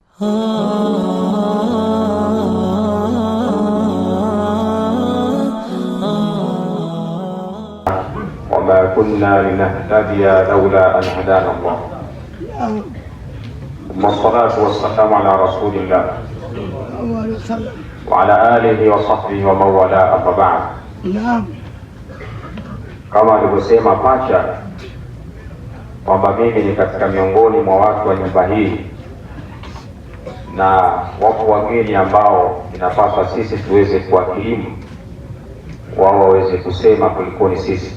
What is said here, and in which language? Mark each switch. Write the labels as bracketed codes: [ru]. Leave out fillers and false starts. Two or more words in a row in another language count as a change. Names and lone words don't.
[ar] وما كنا لنهتدي لولا أن هدانا الله ثم الصلاة والسلام على رسول الله وعلى آله وصحبه ومن والاه أما بعد. [sw] Kama alivyosema pacha kwamba mimi ni katika miongoni mwa watu wa nyumba hii, na wapo wageni ambao inapaswa sisi tuweze kuwakilimu, wao waweze kusema kulikoni sisi.